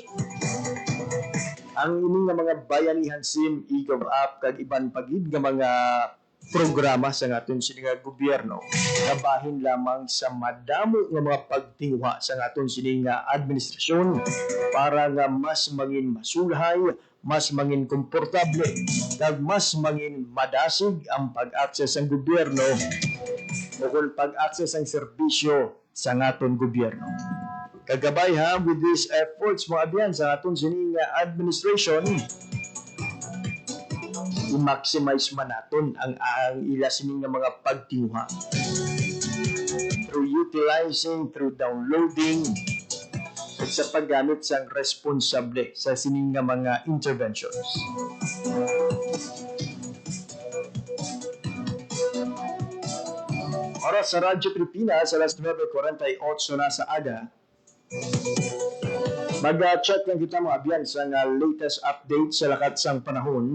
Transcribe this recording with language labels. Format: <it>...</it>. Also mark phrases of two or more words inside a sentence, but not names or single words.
<hil>Ang ini nga mga bayanihan SIM, eGov app, kag iban pagid nga mga programa sa aton sini nga gobyerno, kabahin lamang sa madamo nga mga pagtingwa sa aton sini nga administrasyon para nga mas mangin masulhay, mas mangin komportable, kag mas mangin madasig ang pag-access ang gobyerno o kung pag-access ang serbisyo sa aton gobyerno. Kagabay</hil> <en>with these efforts</en> <hil>mga abiyan sa aton sini nga administration, i-maximize man naton ang ila sining nga mga pagtinguha</hil> <en>through utilizing, through downloading,</en> <hil>at sa paggamit sang responsable sa sining nga mga interventions. Oras sa Radyo Pilipinas, alas 9:48 na sa aga. Mag-check lang kita mga abiyan sa</hil> <en>latest update</en> <hil>sa lakat sang panahon.</hil>